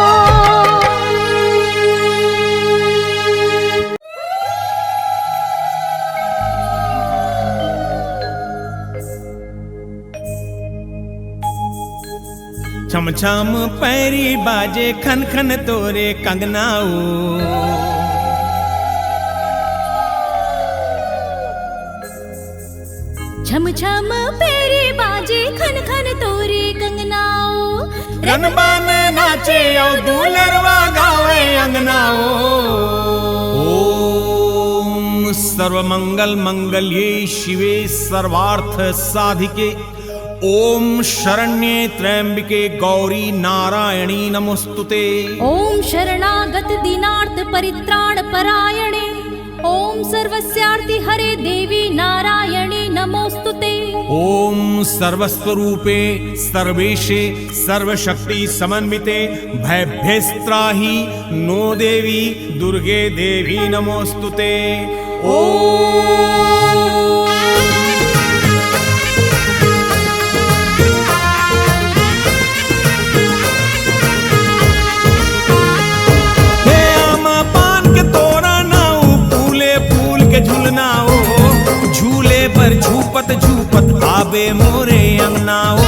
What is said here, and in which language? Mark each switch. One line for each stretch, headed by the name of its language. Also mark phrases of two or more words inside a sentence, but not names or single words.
Chhattisgarhi: छम छम पैरी बाजे खन खन तोरे कंगनाऊ। छम छम पेरे बाजे खन खन तोरे कंगनाओ। रनबान नाचे और दूलरवा गावे अंगनाओ।
Sanskrit: ओम सर्वमंगल मंगल्ये शिवे सर्वार्थ साधिके। ओम शरण्ये त्र्यंबिके गौरी नारायणी नमोस्तुते। ओम शरणागत दीनार्थ परित्राण परायणे। ओम सर्वस्यार्ति हरे देवी नारायणी नमोस्तुते। ओम सर्वस्वरूपे सर्वेशे सर्वशक्ति समन्विते भयभ्यस्त्राहि नो देवी दुर्गे देवी नमोस्तुते।
Chhattisgarhi: ओम हे आमा पान के तोरा नाऊ, फूले फूल के झुलनाओ। झूले पर झूपत झूपत आबे मोरे अंगनाओ।